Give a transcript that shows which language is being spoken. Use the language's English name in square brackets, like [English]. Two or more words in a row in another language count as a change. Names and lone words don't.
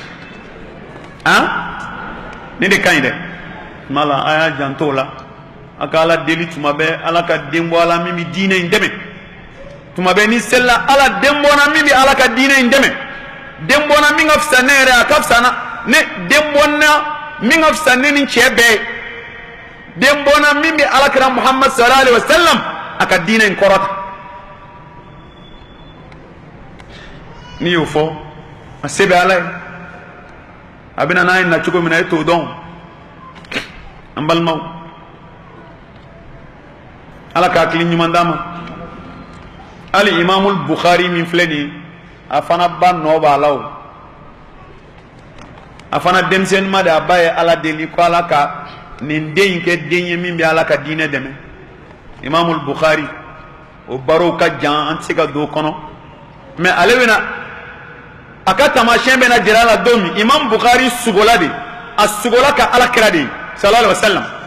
[Bambara] nin de ka ɲi dɛ mala a y'a janto o la a ka ala deli tuma bɛɛ ala ka den bɔ ala min bɛ diinɛ in dɛmɛ tuma bɛɛ ni selila ala den bɔnna min bɛ ala ka diinɛ in dɛmɛ den bɔnna min ka fisa ne yɛrɛ a ka fisa ne den bɔnna min ka fisa ne ni cɛ bɛɛ ye den bɔnna min bɛ alakira Muhammad [Arabic] صلى الله عليه وسلم [Bambara] a ka diinɛ in kɔrɔta n'i y'o fɔ a se bɛ ala ye a bɛ na n'a ye na cogo min na e t'o dɔn an balimaw ala ka hakili ɲuman d'a ma hali Imamul Bukhari min filɛ nin ye a fana ba nɔ b'a la o a fana denmisɛnnin ma de a ba ye ala deli ko ala ka nin den in kɛ den ye min bɛ ala ka diinɛ dɛmɛ Imamul Bukhari o barow ka jan an tɛ se ka don o kɔnɔ mais ale bɛna a ka taamasiyɛn bɛna jira a la don min Imam Bukhari sugola de a sugola ka alakira de [Arabic] صلى الله عليه وسلم